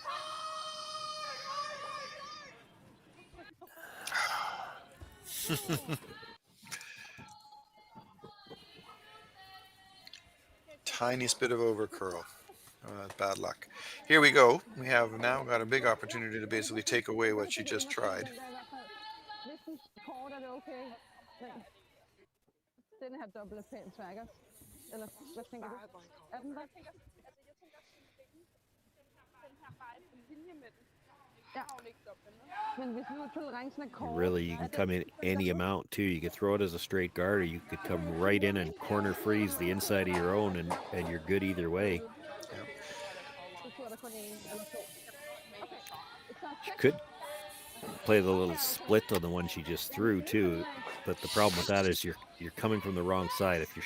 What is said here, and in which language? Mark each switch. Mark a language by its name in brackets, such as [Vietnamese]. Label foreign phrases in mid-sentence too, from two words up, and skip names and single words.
[English] Tiniest bit of over curl. Bad luck. Here we go. We have now got a big opportunity to basically take away what she just tried. [Danish] Den her dobbelt er pænt trækker. Eller hvad tænker du? Er den der? Ja. Men hvis nu tolerancen er kort... [English] Really, you can come in any amount too. You could throw it as a straight guard, or you could come right in and corner freeze the inside of your own, and you're good either way. She could play the little split on the one she just threw too, but the problem with that is you're coming from the wrong side.